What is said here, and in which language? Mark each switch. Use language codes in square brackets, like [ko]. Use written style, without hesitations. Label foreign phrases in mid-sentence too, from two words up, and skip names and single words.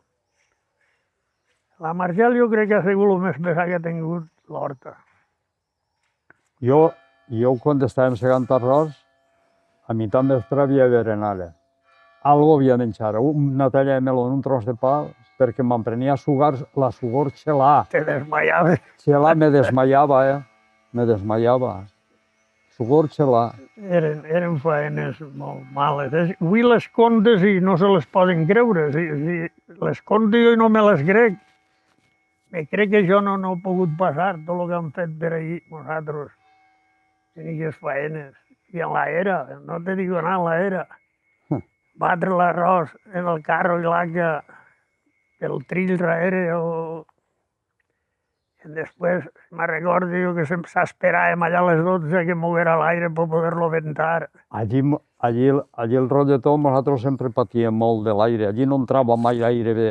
[ca] La Marjal jo crec que ha sigut el més pesat que ha tingut l'horta. Jo, quan estàvem segant arròs, a mitjà vespre havia de berenar. Algo havia de menjar, una talla de meló, un tros de pa, perquè m'emprenia la sugor xelà. Te desmayaves. Xelà, me desmayava, me desmayava. Sugor xelà. Eren faenes molt males. Avui les contes i no se les poden creure. Les contes jo no me les crec. Me crec que jo no he pogut passar tot el que han fet per ahir nosaltres. En aquestes faenes. I en l'era, [es] no te digo nada, [ca] en l'era. Batre l'arròs en el carro i l'aca, el trill darrere, i després me recordo que s'esperàvem allà a les 12 que moguera l'aire per poder-lo ventar. Allí el rotlletó nosaltres sempre patíem molt de l'aire, allí no entrava mai l'aire bé.